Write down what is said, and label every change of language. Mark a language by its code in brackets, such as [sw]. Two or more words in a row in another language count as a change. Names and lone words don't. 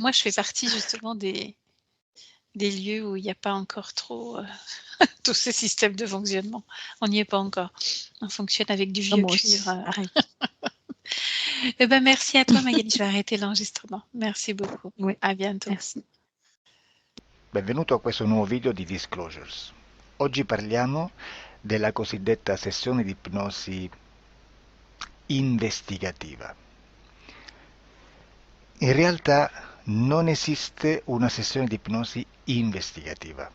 [fr] Bah, moi je fais partie justement des lieux où il y a pas encore trop, tous ces systèmes de fonctionnement. On n'y est pas encore. On fonctionne avec du Ah, vieux moi cuivre, aussi, pareil. Et ben merci à toi Magali, je vais arrêter l'enregistrement. Merci beaucoup. Ouais, À bientôt. merci. [it] Benvenuto a questo nuovo video di Disclosures. Oggi parliamo della cosiddetta sessione di ipnosi investigativa. In realtà non esiste una sessione di ipnosi investigativa.